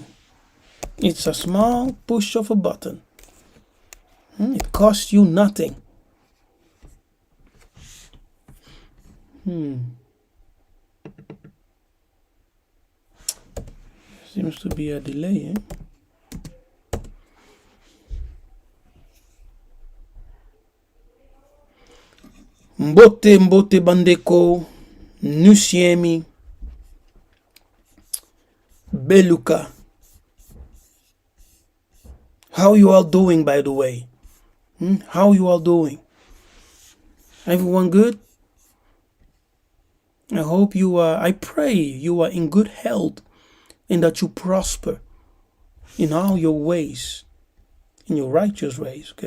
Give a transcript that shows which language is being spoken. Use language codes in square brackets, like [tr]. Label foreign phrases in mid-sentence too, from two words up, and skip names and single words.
[en] It's a small push of a button. It costs you nothing. Seems to be a delay, [ln] Mbote bandeko, nusiemi, beluka. [en] How you all doing, by the way? How you all doing? Everyone good? I hope I pray you are in good health and that you prosper in all your ways, in your righteous ways, okay?